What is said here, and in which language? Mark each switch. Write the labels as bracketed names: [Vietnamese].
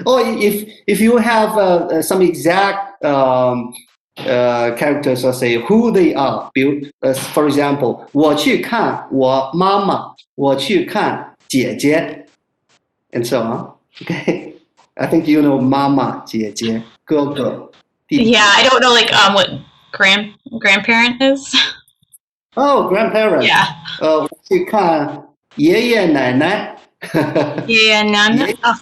[English] Or if you have some exact characters, or say who they are. For example, [Chinese] 我去看我妈妈，我去看姐姐 [English] and so on. Okay. I think you know 妈妈、姐姐、哥哥。 Yeah, I don't know like what grandparent is. Oh, grandparents. Yeah. [Chinese] 我去看爷爷奶奶。爷爷奶奶。